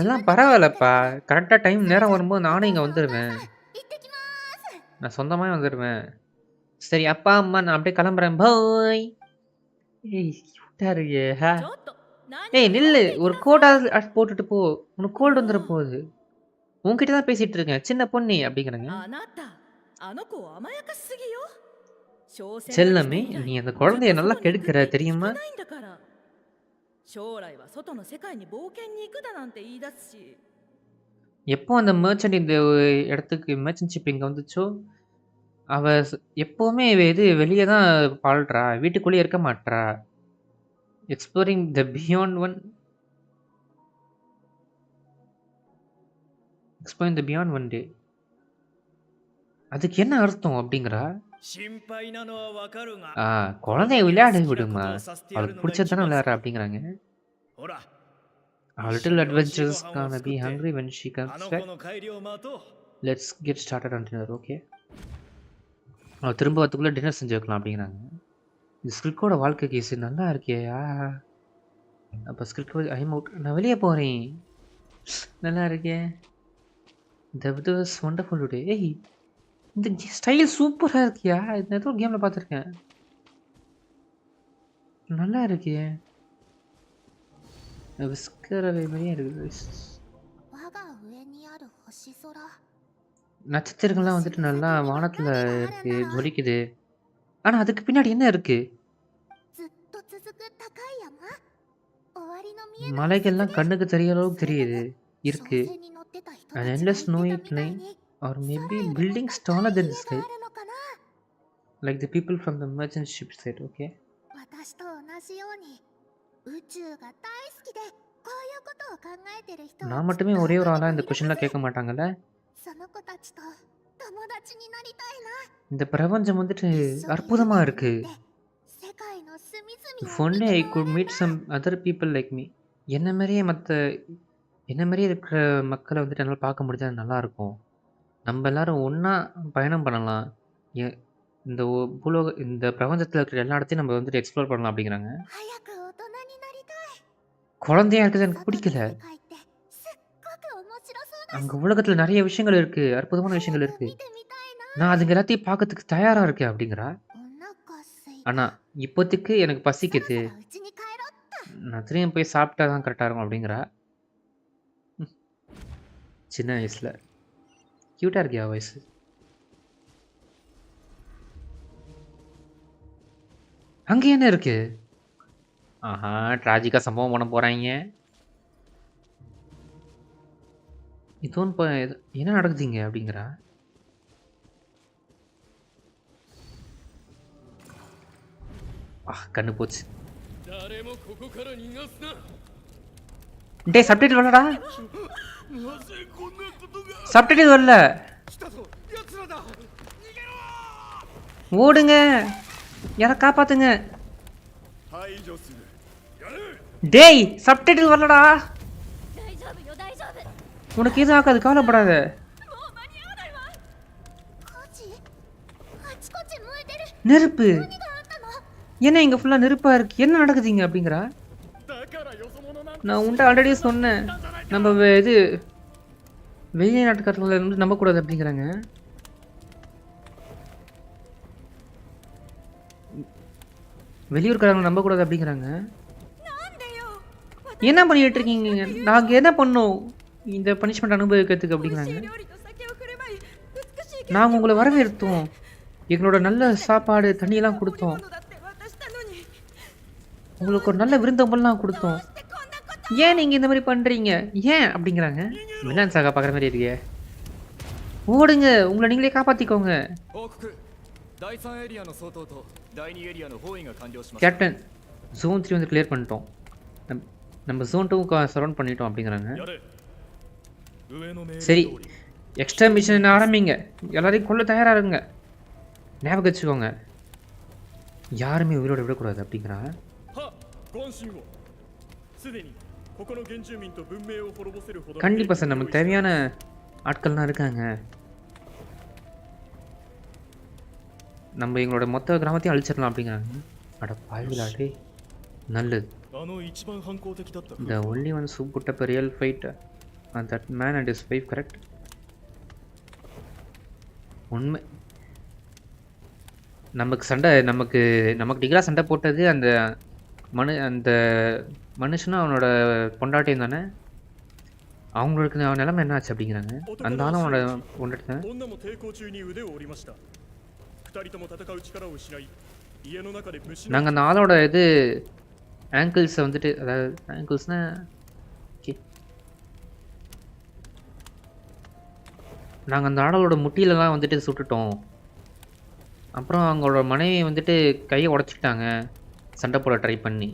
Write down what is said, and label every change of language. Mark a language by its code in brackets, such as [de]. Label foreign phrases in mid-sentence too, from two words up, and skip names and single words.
[ta] அதெல்லாம் [ja] で帰ってくる [ta] பரவாயில்லப்பா. [ja] から。 [ta] கரெக்டாக டைம் [ja] それ [ta] நேரம் [ja] じゃ [ta] வரும்போது [ja] お [ta] நானே [ja] 父 [ta] இங்கே [ja] さんお母 [ta] வந்துடுவேன். [ja] さん行ってきます。 [ta] நான் சொந்தமாகவே வந்துடுவேன். சரி அப்பா அம்மா நான் அப்படியே கிளம்புறேன். பாய். ஏய் கியூட்டாக இருக்கு. ஹா. [ja] ちょっと何 [ta] ஏய் [ja] か [ta] நில்லு. [ja] 取っていき [ta] ஒரு [ja] なさい [ta] கோட்டாவது போட்டுட்டு போ. உனக்கு கோல்டு வந்துட [ja] もう [ta] போகுது. உன்கிட்ட தான் பேசிட்டு இருக்கேன். சின்ன பொண்ணு அப்படிங்கிறாங்க. [ja] あなたあの子甘やかしすぎよ商船が来て [ta] செல்லமே [ja] 以来 [ta] நீ அந்த [ja] ずっ [ta] குழந்தைய [ja] と [ta] நல்லா [ja] 外に行くっ [ta] கெடுக்கிற [ja] て聞か [ta] தெரியுமா? [ja] ないんだから将来は外の世界に冒険に行くだなんて言い出すし [ta] எப்போ அந்த மெர்ச்சன்ட் இந்த இடத்துக்கு மெர்ச்சன்ட்ஷிப் இங்கே வந்துச்சோ அவ எப்போவுமே இது வெளியே தான் வாழ்றா. வீட்டுக்குள்ளேயே இருக்க மாட்றா. [en] Exploring the beyond one exploring the beyond one day. [ta] அதுக்கு என்ன அர்த்தம் அப்படிங்கிறா. [ja] 心配なのはわかるが [ta] குழந்தைய [ja] 子供には [ta] விளையாட [ja] 好きなこ [ta] விடுமா. [ja] とをさせてやる [ta] அவளுக்கு [ja] のが [ta] பிடிச்சது [ja] 一 [ta] தானே [ja] 番 [ta] விளையாடுறா [ja] さ [ta] அப்படிங்கிறாங்க. [ja] ほら [en] Our [ja] 一緒 [en] little [ja] に美味しいご [en] adventures [ja] 飯を [en] gonna [ja] 作 [en] be [ja] って [en] hungry when she [ja] あ [en] comes [ja] の [en] back. [ja] 子の帰りを待とう [en] Let's get started on dinner. [ta] ஓகே. அவள் திரும்ப வரத்துக்குள்ளே டின்னர் செஞ்சு வைக்கலாம் அப்படிங்கிறாங்க. இந்த ஸ்கிரிக்கோட வாழ்க்கை கேஸ் நல்லா இருக்கே. அப்போ ஸ்கிரிக் [en] I'm out. [ta] நான் வெளியே போகிறேன். நல்லா இருக்கே. [en] The weather was wonderful today. [ta] ஏய் இந்த ஸ்டைல் சூப்பராக இருக்கியா. இந்த ஏதோ கேமில் பார்த்துருக்கேன். நல்லா இருக்கியே. விஸ்கர் மாதிரியே இருக்குது. [ja] 我が上にある星空。 [ta] நட்சத்திரங்கள்லாம் வந்துட்டு நல்லா வானத்தில் இருக்கு ஜொலிக்குது. ஆனால் அதுக்கு பின்னாடி என்ன இருக்கு. [ja] ずっと続く高い山。終わりの見えない [ta] மலைகள்லாம் கண்ணுக்கு தெரிய அளவுக்கு [ja] それと [ta] தெரியுது [ja] も [ta] இருக்கு. [ja] 商船に乗ってた人た [en] An [ja] ちが言って [en] endless [ja] た [en] snowy [ja] みたい [en] plain [ja] に [en] or [ja] 空 [en] maybe [ja] よりも [en] buildings [ja] 高 [en] taller [ja] い [en] than [ja] 家 [en] the [ja] が [en] sky [ja] あるのかな。 [en] like the people from the merchant ship said. Okay. [ja] 私と同じように宇宙が大好きでこういうことを考えてる人は [ta] நான் [ja] きっ [ta] மட்டுமே [ja] と [ta] ஒரே ஒரு [ja] 他 [ta] ஆளாக [ja] に [ta] இந்த [ja] もいる [ta] கொஷின்லாம் [ja] はず。 [ta] கேட்க மாட்டாங்கல்ல. [ja] その子たちと友達になりたいな。 [ta] இந்த பிரபஞ்சம் வந்துட்டு [ja] 一緒に [ta] அற்புதமாக [ja] 船に乗っ [ta] இருக்கு. [ja] て世界の隅 [en] If [ja] 々を見 [en] only [ja] て [en] I [ja] 回 [en] could [ja] れ [en] meet some other people like me. [ta] என்ன மாதிரியே இருக்கிற மக்களை வந்துட்டு என்னால் பார்க்க முடிஞ்சா நல்லா இருக்கும். நம்ம எல்லாரும் ஒன்றா பயணம் பண்ணலாம். இந்த இந்த பிரபஞ்சத்தில் இருக்கிற எல்லா இடத்தையும் நம்ம வந்துட்டு எக்ஸ்ப்ளோர் பண்ணலாம் அப்படிங்கிறாங்க. [ja] 早く大人になりたい。 [ta] குழந்தையா இருக்கிறது எனக்கு [ja] 外の [ta] பிடிக்கல. [ja] 世界ってすっごく面白そうだし、 [ta] அங்கே உலகத்தில் நிறைய விஷயங்கள் இருக்குது, அற்புதமான [ja] 早 [ta] விஷயங்கள் [ja] く [ta] இருக்குது. [ja] 見てみたいな。 [ta] நான் அதுங்க எல்லாத்தையும் பார்க்கறதுக்கு தயாராக இருக்கேன் அப்படிங்கிறா. [ja] お腹すいた。 [ta] ஆனால் இப்போதைக்கு எனக்கு [ja] そろ [ta] பசிக்குது, [ja] そろ家に帰ろうっと。 [ta] நான் திரும்பி போய் சாப்பிட்டா தான் கரெக்டாக இருக்கும் அப்படிங்கிறா. சின்ன வயசில் க்யூட்டாக இருக்கியா வயசு. அங்கே என்ன இருக்கு? ஆஹா, ட்ராஜிக்காக சம்பவம் பண்ண போகிறாங்க. இதுவும் இப்போ என்ன நடக்குதுங்க அப்படிங்கிறா. கண்ணு போச்சு. [ja] 誰もここから逃がすな。 [ta] டேய் சப்டைட்டில் வரலடா. [ja] なぜこんなことが。 [ta] சப்டைட்டில் வரல. [ja] 来たぞ、奴らだ。逃げろ。 [ta] ஓடுங்க, யாரை காப்பாத்துங்க. [ja] 排除する。やれ。 [ta] டேய் சப்டைட்டில் வரலடா. [ja] 大丈夫よ大丈夫。 [ta] உனக்கு எதுவும் ஆகாது, கவலைப்படாத. [ja] もう間に合わないわ。火事？あちこち燃えてる。 [ta] நெருப்பு. [ja] 何があったの？ [ta] என்ன இங்கே ஃபுல்லாக நெருப்பாக இருக்குது, என்ன நடக்குதுங்க அப்படிங்கிறா. [ja] だからよそ者なんて。 [ta] நான் உன்ட்ட ஆல்ரெடி சொன்னேன், நம்ம இது வெளியே நாட்டுக்காரர்களை வந்து நம்பக்கூடாது அப்படிங்கிறாங்க. வெளியூர்காரங்களை நம்பக்கூடாது அப்படிங்கிறாங்க. என்ன பண்ணிட்டு இருக்கீங்க? நாங்கள் என்ன பண்ணோம் இந்த பனிஷ்மெண்ட் அனுபவிக்கிறதுக்கு அப்படிங்கிறாங்க. [ja] 料理と酒を振る舞い美しい [ta] நாங்கள் உங்களை வரவேற்றோம், எங்களோட நல்ல சாப்பாடு தண்ணியெல்லாம் கொடுத்தோம், [ja] ものだって渡したのに [ta] உங்களுக்கு ஒரு நல்ல விருந்தோம்பல்லாம் கொடுத்தோம். [ja] してこんなこと [ta] ஏன் நீங்கள் இந்த மாதிரி பண்ணுறீங்க, ஏன் அப்படிங்கிறாங்க. வில்லன் சாகா பார்க்குற மாதிரி இருக்கே. ஓடுங்க, உங்களை நீங்களே காப்பாற்றிக்கோங்க. [ja] 報告。第3エリアの相当と第2エリアの包囲が完了しました。 [ta] கேப்டன், ஜோன் 3 வந்து கிளியர் பண்ணிட்டோம், நம்ம ஜோன் 2 சரௌண்ட் பண்ணிட்டோம் அப்படிங்கிறாங்க. [ja] やれ。上の命令 [ta] சரி, [ja] 通り。 [en] extra mission [ta] ஆரம்பிங்க, எல்லாரையும் கொல்ல தயாராக இருங்க. ஞாபகம் வச்சுக்கோங்க, யாருமே உயிரோட விடக்கூடாது அப்படிங்கிறாங்க. [ja] は、ご安心を。すでにここの原住民と文明を滅ぼせるほど。 [ta] கண்டிப்பாக சார், நமக்கு தேவையான ஆட்கள்லாம் இருக்காங்க. நம்ம எங்களோட மொத்த கிராமத்தையும் அழிச்சிடலாம் அப்படிங்கிறாங்க. அட பாய்விளாடே, நல்லது. [ja] あの一番反抗的だった。 [en] The only one who put up a real fight and that man and his wife, correct? [ta] உண்மை, நமக்கு சண்டை நமக்கு டிகரா சண்டை போட்டது அந்த அந்த மனுஷனும் அவனோட பொண்டாட்டியும் தானே. அவங்களுக்கு நிலைமை என்ன ஆச்சு அப்படிங்கிறாங்க. அந்த ஆளும் அவனோட பொண்டாட்டி தான். [ja] 女も抵抗中に腕を折りました。二人とも戦う力を失い、家の中で虫の。 [ta] நாங்கள் அந்த ஆளோட இது ஆங்கிள்ஸை வந்துட்டு, அதாவது ஆங்கிள்ஸ்னா ஓகே, நாங்கள் அந்த ஆளோட முட்டியிலலாம் வந்துட்டு சுட்டுட்டோம். அப்புறம் அவங்களோட மனைவி வந்துட்டு கையை உடச்சிக்கிட்டாங்க சண்டை போட ட்ரை பண்ணி.